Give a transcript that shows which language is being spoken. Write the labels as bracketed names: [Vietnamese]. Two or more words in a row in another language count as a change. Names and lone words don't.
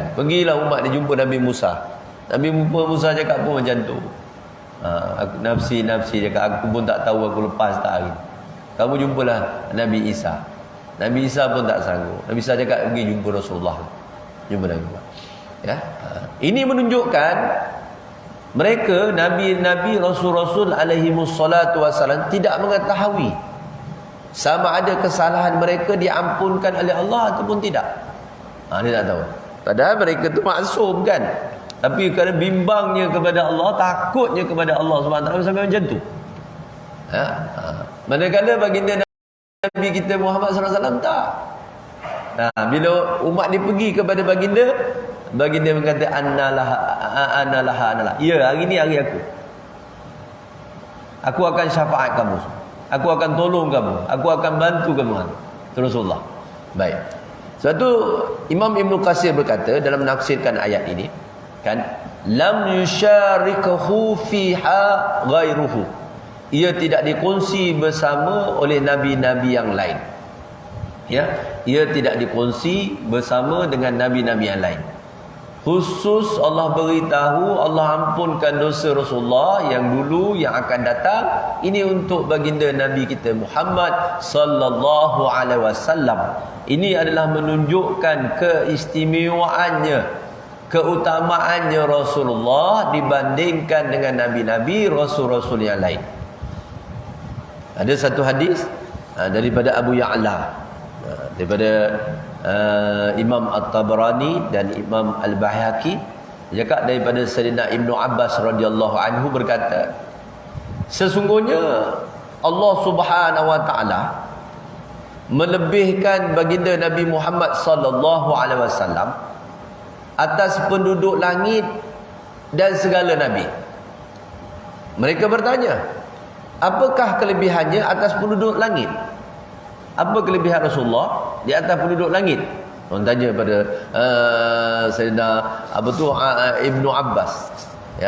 [Malay] Pergilah umat dia jumpa Nabi Musa. Nabi Musa cakap pun macam tu. Nafsi cakap, aku pun tak tahu aku lepas tak hari. Kamu jumpalah Nabi Isa. Nabi Isa pun tak sanggup. Nabi Isa cakap, pergi jumpa Rasulullah. Jumpa Nabi. Ya. Ini menunjukkan mereka, nabi-nabi, rasul-rasul [Arabic] عليه الصلاة والسلام, [Malay] tidak mengetahui sama ada kesalahan mereka diampunkan oleh Allah ataupun tidak. Dia tak tahu. Padahal mereka tu maksum kan. Tapi kerana bimbangnya kepada Allah, takutnya kepada Allah SWT sampai macam tu. Manakala baginda Nabi kita Muhammad SAW tak. Bila umat dia pergi kepada baginda berkata, analah. Ya, hari ni hari aku. Aku akan syafaat kamu. Aku akan tolong kamu. Aku akan bantu kamu. Rasulullah. Baik. Sebab tu Imam Ibn Qasir berkata dalam menafsirkan ayat ini, kan, [Arabic] لم يشاركه فيها غيره. [Malay] Ia tidak dikongsi bersama oleh nabi-nabi yang lain. Ya, ia tidak dikongsi bersama dengan nabi-nabi yang lain. Khusus Allah beritahu, Allah ampunkan dosa Rasulullah yang dulu, yang akan datang. Ini untuk baginda Nabi kita Muhammad [Arabic] صلى الله عليه وسلم. [Malay] Ini adalah menunjukkan keistimewaannya, keutamaannya Rasulullah dibandingkan dengan nabi-nabi, rasul-rasul yang lain. Ada satu hadis daripada Abu Ya'la, daripada Imam At-Tabarani dan Imam Al-Baihaqi, cakap daripada Sayyidina Ibnu Abbas [Arabic] رضي الله عنه [Malay] berkata, sesungguhnya [Arabic] الله سبحانه وتعالى [Malay] melebihkan baginda Nabi Muhammad [Arabic] صلى الله عليه وسلم [Malay] atas penduduk langit dan segala nabi. Mereka bertanya, apakah kelebihannya atas penduduk langit? Apa kelebihan Rasulullah di atas penduduk langit? Orang tanya pada Sayyidina Ibnu Abbas, ya.